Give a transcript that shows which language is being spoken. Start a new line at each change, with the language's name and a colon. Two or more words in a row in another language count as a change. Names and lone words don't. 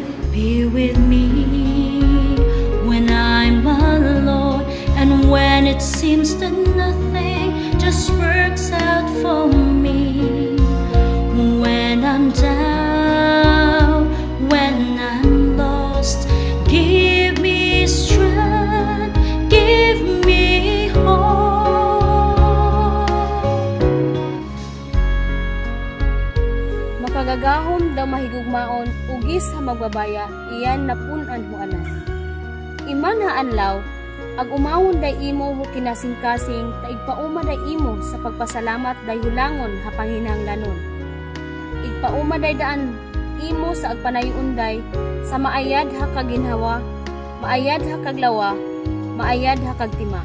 English: Be with me when I'm alone and when it seems that nothing just works out for me. When I'm down, when I'm lost, give me strength, give me hope.
Binukid: Makagagahom daw mahigugmaon, ugis ha magbabaya, iyan napunan ho anas. Iman ha anlaw, ag umawon day imo ho kinasing-kasing, taigpauma day imo sa pagpasalamat day hulangon ha panginahanglanon. Igpauma day daan imo sa agpanayuon day, sa maayad ha kaginhawa, maayad ha kaglawa, maayad ha kagtima.